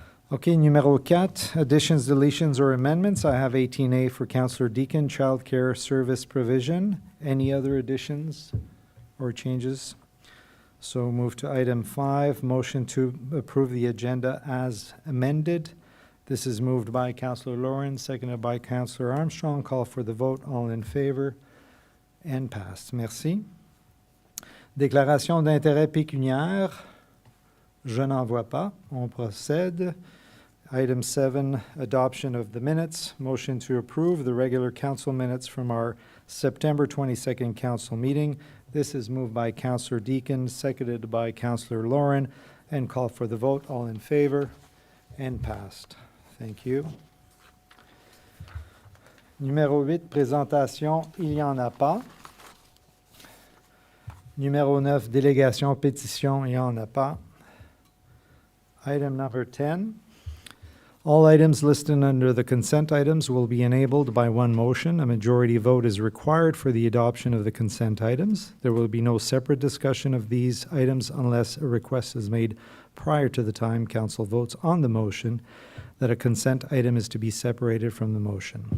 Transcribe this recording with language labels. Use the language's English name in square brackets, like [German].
[English] Okay, [French] numéro 4, [English] additions, deletions, or amendments. I have 18A for Councillor Deacon, childcare service provision. Any other additions or changes? So move to item 5, motion to approve the agenda as amended. This is moved by Councillor Lawrence, seconded by Councillor Armstrong. Call for the vote. All in favor? And passed. [French] Merci. Déclaration d'intérêt pécuniaire. Je n'en vois pas. On procède. [English] Item 7, adoption of the minutes. Motion to approve the regular council minutes from our September 22nd council meeting. This is moved by Councillor Deacon, seconded by Councillor Lauren, and call for the vote. All in favor? And passed. Thank you. [French] Numéro 8, présentation. Il n'y en a pas. Numéro 9, délégation, pétition. Il n'y en a pas. [English] Item number 10. All items listed under the consent items will be enabled by one motion. A majority vote is required for the adoption of the consent items. There will be no separate discussion of these items unless a request is made prior to the time council votes on the motion that a consent item is to be separated from the motion.